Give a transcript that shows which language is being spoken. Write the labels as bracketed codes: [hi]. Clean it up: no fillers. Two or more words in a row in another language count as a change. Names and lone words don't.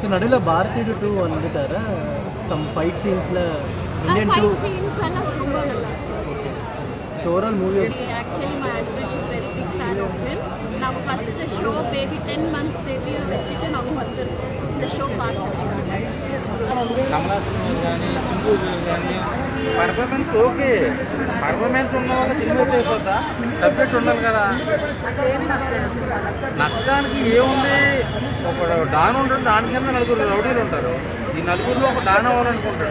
[ta] ஸோ நடுவில் பாரதியோட 2 வந்துட்டாரு. [en] some fight [ta] சீன்ஸில் இந்தியன் 2 சீன்ஸ் எல்லாம் ரொம்ப நல்லா இருக்கும். [en] so overall movie actually my husband is very big fan of him. [ta] நாங்கள் [en] first show [ta] பேபி 10 months பேபியை வச்சுட்டு நாங்கள் வந்துருக்கோம் இந்த ஷோ பார்த்துருக்காங்க. [te] కమలాసన్ కానీ సింబు కానీ పర్ఫార్మెన్స్ ఓకే. పర్ఫార్మెన్స్ ఉన్న వాళ్ళ సినిమా అయిపోతా, సబ్జెక్ట్ ఉండాలి కదా. నచ్చడానికి ఏముంది? ఒక డాన్ ఉంటుంది, డాన్ కింద 4 రౌడీలు ఉంటారు. ఈ 4లో ఒక డాన్ అవ్వాలనుకుంటాడు.